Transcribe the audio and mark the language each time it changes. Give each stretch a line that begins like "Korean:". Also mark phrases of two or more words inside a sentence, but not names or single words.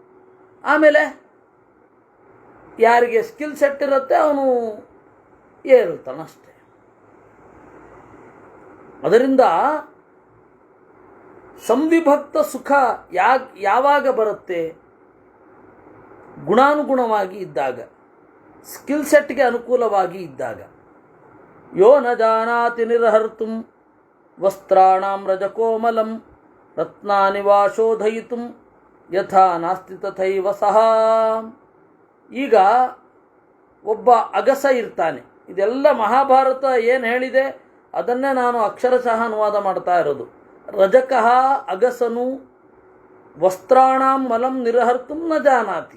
Kannada: ಆಮೇಲೆ ಯಾರಿಗೆ
English: skill set
Kannada: ಇರುತ್ತೆ ಅವನು ಏರುತ್ತಾನಷ್ಟೆ. ಅದರಿಂದ ಸಂವಿಭಕ್ತ ಸುಖ ಯಾವಾಗ ಬರುತ್ತೆ? ಗುಣಾನುಗುಣವಾಗಿ ಇದ್ದಾಗ,
English: skill setಗೆ
Kannada: ಅನುಕೂಲವಾಗಿ ಇದ್ದಾಗ.
Sanskrit: ಯೋ ನ ಜಾನಾತಿ ನಿರ್ಹರ್ತುಂ ವಸ್ತ್ರಾಣಾಂ ರಜಕೋಮಲಂ ರತ್ನಾನಿ ವಾ ಶೋಧಯಿತುಂ ಯಥಾ ನಾಸ್ತಿ ತಥೈವ ಸಹ.
Kannada: ಈಗ ಒಬ್ಬ ಅಗಸ ಇರ್ತಾನೆ. ಇದೆಲ್ಲ ಮಹಾಭಾರತ ಏನು ಹೇಳಿದೆ ಅದನ್ನೇ ನಾನು ಅಕ್ಷರಶಃ ಅನುವಾದ ಮಾಡ್ತಾ ಇರೋದು.
Sanskrit: ರಜಕಃ ಅಗಸನು ವಸ್ತ್ರಾಣಾಂ ಮಲಂ ನಿರ್ಹರ್ತುಂ ನ ಜಾನಾತಿ.